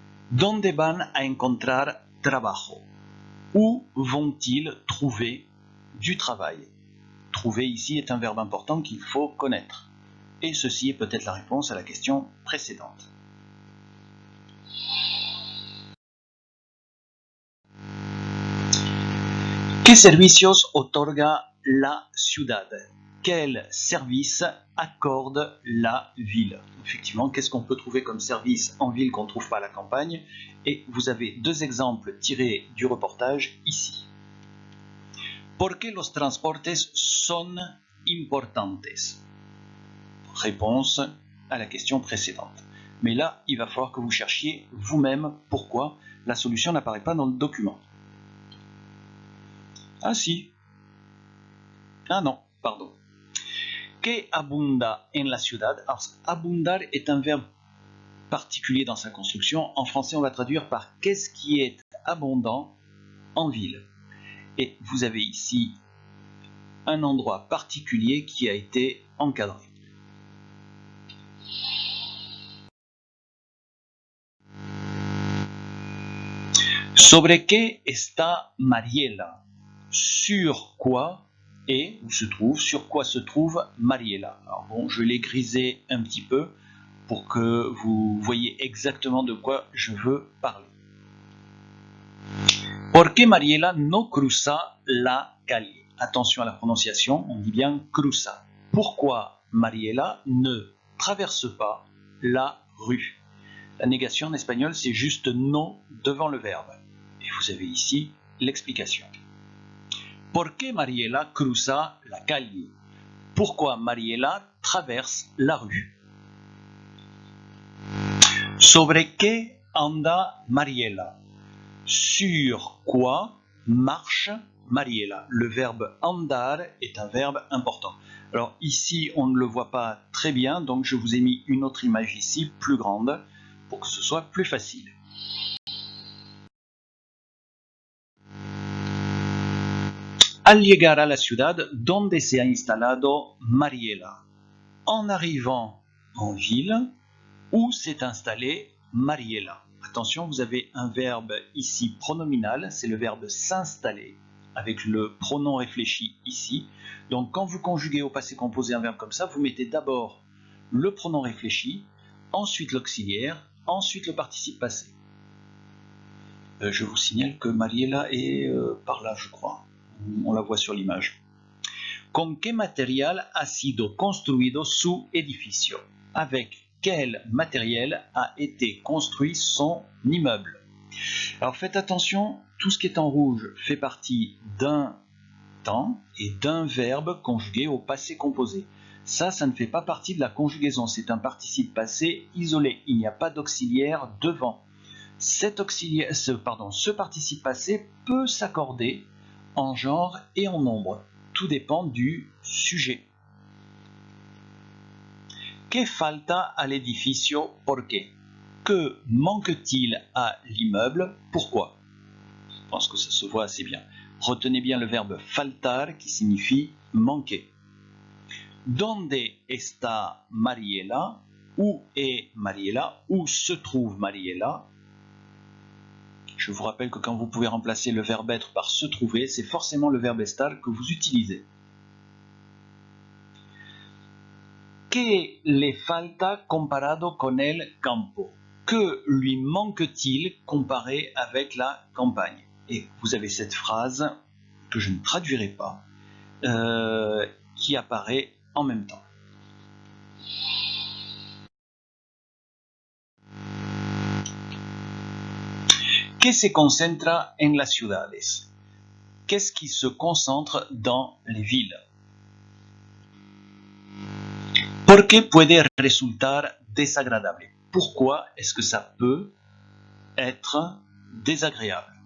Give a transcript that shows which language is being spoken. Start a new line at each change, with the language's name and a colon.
Spanish: ¿Dónde van a encontrar trabajo?
French: Où vont-ils trouver du travail? Trouver ici est un verbe important qu'il faut connaître. Et ceci est peut-être la réponse à la question précédente.
Spanish: ¿Qué servicios otorga la ciudad?
French: Quel service accorde la ville? Effectivement, qu'est-ce qu'on peut trouver comme service en ville qu'on ne trouve pas à la campagne? Et vous avez deux exemples tirés du reportage ici.
Spanish: ¿Por qué los transportes son importantes?
French: Réponse à la question précédente. Mais là, il va falloir que vous cherchiez vous-même pourquoi la solution n'apparaît pas dans le document. Ah si. Ah non, pardon.
Spanish: Que abunda en la ciudad?
French: Alors, abundar est un verbe particulier dans sa construction. En français, on va traduire par qu'est-ce qui est abondant en ville. Et vous avez ici un endroit particulier qui a été encadré.
Spanish: ¿Sobre qué está Mariela?
French: sur quoi est ou se trouve, sur quoi se trouve Mariela. Alors bon, je l'ai grisé un petit peu pour que vous voyez exactement de quoi je veux parler.
Spanish: ¿Por qué Mariela no cruza la calle?
French: Attention à la prononciation, on dit bien cruza. Pourquoi Mariela ne traverse pas la rue? La négation en espagnol, c'est juste no devant le verbe. Et vous avez ici l'explication.
Spanish: ¿Por qué Mariela cruza la calle?
French: Pourquoi Mariela traverse la rue?
Spanish: Sobre qué anda Mariela?
French: Sur quoi marche Mariela? Le verbe andar est un verbe important. Alors ici, on ne le voit pas très bien, donc je vous ai mis une autre image ici, plus grande, pour que ce soit plus facile.
Spanish: Al llegar a la ciudad donde se ha instalado Mariela.
French: En arrivant en ville, où s'est installée Mariela. Attention, vous avez un verbe ici pronominal, c'est le verbe s'installer, avec le pronom réfléchi ici. Donc quand vous conjuguez au passé composé un verbe comme ça, vous mettez d'abord le pronom réfléchi, ensuite l'auxiliaire, ensuite le participe passé. Je vous signale que Mariela est par là, je crois. On la voit sur l'image.
Spanish: ¿Con qué material ha sido construido su edificio?
French: Avec quel matériel a été construit son immeuble? Alors faites attention, tout ce qui est en rouge fait partie d'un temps et d'un verbe conjugué au passé composé. Ça ne fait pas partie de la conjugaison, c'est un participe passé isolé, il n'y a pas d'auxiliaire devant. Ce participe passé peut s'accorder en genre et en nombre. Tout dépend du sujet.
Spanish: Que falta al edificio? ¿Por qué?
French: Que manque-t-il à l'immeuble? Pourquoi? Je pense que ça se voit assez bien. Retenez bien le verbe faltar qui signifie manquer.
Spanish: ¿Dónde está Mariela?
French: Où est Mariela? Où se trouve Mariela? Je vous rappelle que quand vous pouvez remplacer le verbe être par se trouver, c'est forcément le verbe estar que vous utilisez.
Spanish: ¿Qué le falta comparado con el campo?
French: Que lui manque-t-il comparé avec la campagne? Et vous avez cette phrase que je ne traduirai pas, qui apparaît en même temps.
Spanish: ¿Qué se concentra en las ciudades?
French: Qu'est-ce qui se concentre dans les villes?
Spanish: ¿Por qué puede resultar desagradable?
French: Pourquoi est-ce que ça peut être désagréable?